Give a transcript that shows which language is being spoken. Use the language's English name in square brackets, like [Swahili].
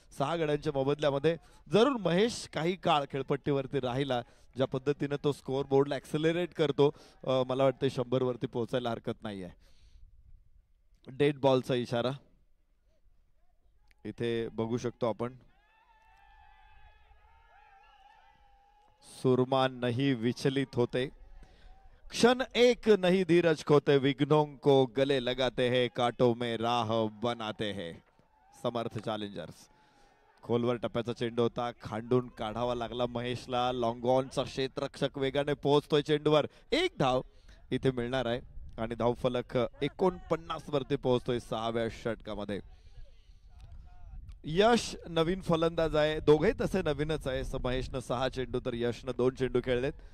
[Marathi] 6 गड्यांच्या मोबदल्यामध्ये जरूर महेश काही काळ खेळपट्टीवरती राहिला. ज्या पद्धतीने तो स्कोअर बोर्डला ऍक्सेलरेट करतो, मला वाटतं 100 वरती पोहोचायला हरकत नाहीये. डेड बॉलचा इशारा इथे बघू शकतो आपण. [Hindi] सुरमा नहीं विचलित होते, क्षण एक नहीं धीरज खोते, विघ्नों को गले लगाते हैं, कांटों में राह बनाते हैं. [Marathi] समर्थ चॅलेंजर्स. खोलवर टप्प्याचा चेंडू होता, खांडून काढावा लागला महेशला. लॉंग ऑनचा क्षेत्ररक्षक वेगाने पोहोचतोय चेंडूवर. 1 धाव इथे मिळणार आहे आणि धाव फलक 49 वरती पोहोचतोय 6व्या षटकामध्ये. यश नवीन फलंदाज आहे, दोघेही तसे नवीनच आहे. महेशनं 6 चेंडू तर यशनं 2 चेंडू खेळलेत.